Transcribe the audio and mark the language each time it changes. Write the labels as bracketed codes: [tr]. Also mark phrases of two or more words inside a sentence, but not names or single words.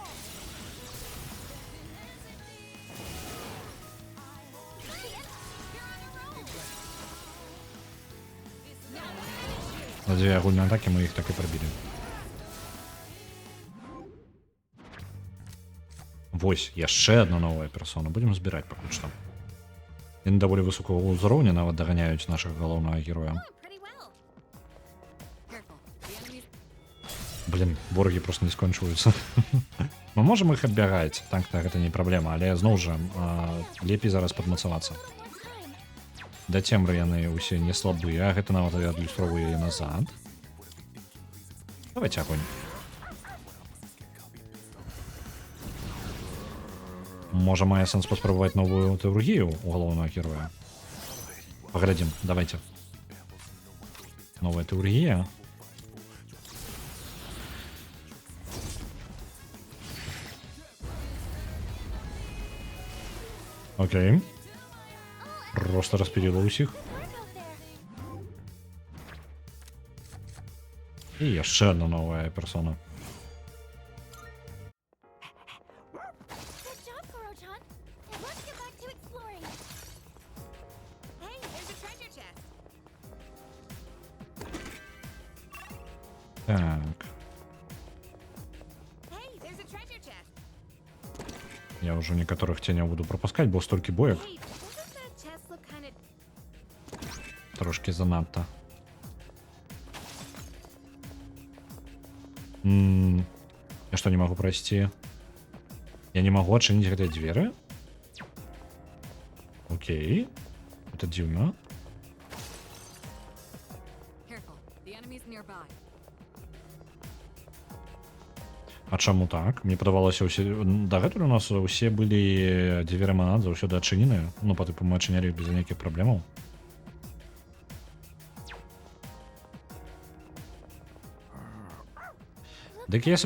[be] На дзве агульныя атакі мы іх так і прабілі. Вось, яшчэ адна новая персона. Будзем збіраць пакуль што. Яны даволі высокага ўзроўня нават даганяюць нашага галоўнага героя. [en] Oh, pretty well. Careful. The enemies. [be] Блін, ворагі просто не скончваюцца. Мы можам іх аббягаць, так-то гэта не праблема, але зноў жа лепей зараз падмацавацца. [en] One more time. [be] Да цемры яны ўсе не слабыя, гэта нават адлюстроўвае яе назад. Давайте агонь. Можа, мае сэнс паспрабаваць новую тэургію у галоўнага героя. Паглядзім, давайте. Новая тэургія. Окей. Просто распіліла ўсіх. [en] Work out there. [be] І яшчэ одна новая персона. [en] Good job, Koro-chan. And let's get back to exploring. Hey, there's a treasure chest. [be] Так, [en] Hey, there's a treasure chest. [be] я ўжо некаторых ценяў буду прапускаць, бо столькі боек [en] Hey, doesn't that chest look kind of... [be] трошки занадта. Я што, не магу прайсці? Я не магу адчыніць гэтыя дзверы? Окей. Это дзіўна. [en] Careful. The enemies nearby. [be] А чаму так? Мне падавалася, усе... дагэтуль у нас усе былі дзверы манад заўсёды адчыненыя. Ну, па тыпу мы адчынялі іх без нейкіх праблемаў. Дык я...